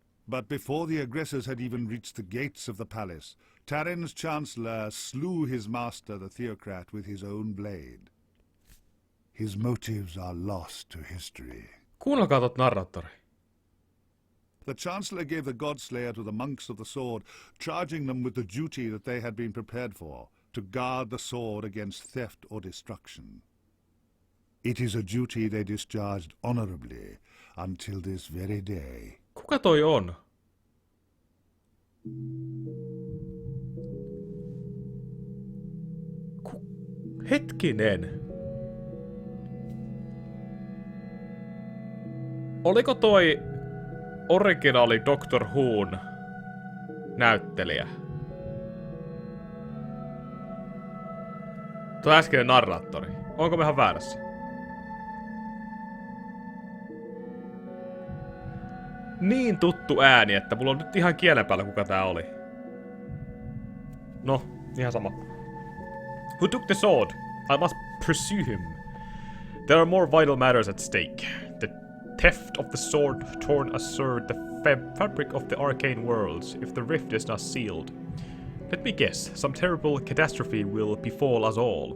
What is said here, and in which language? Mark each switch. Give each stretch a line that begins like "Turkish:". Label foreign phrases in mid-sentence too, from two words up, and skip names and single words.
English: But before the aggressors had even reached the gates of the palace, Tarin's chancellor slew his master, the theocrat, with his own blade. His motives are lost to history.
Finnish: Kuunnelkaa tot narraattori.
English: The chancellor gave the Godslayer to the monks of the sword, charging them with the duty that they had been prepared for, to guard the sword against theft or destruction. It is a duty they discharged honorably until this very day.
Finnish: Kuka toi on? Hetkinen. Oliko toi originaali Doctor Who'n näyttelijä? Tuo äskeinen narraattori. Onko me ihan väärässä? Niin tuttu ääni, että mulla on nyt ihan kielen päällä kuka tää oli. No, ihan sama.
English: Who took the sword? I must pursue him. There are more vital matters at stake. The theft of the sword torn asunder the fabric of the arcane worlds if the rift is not sealed. Let me guess, some terrible catastrophe will befall us all.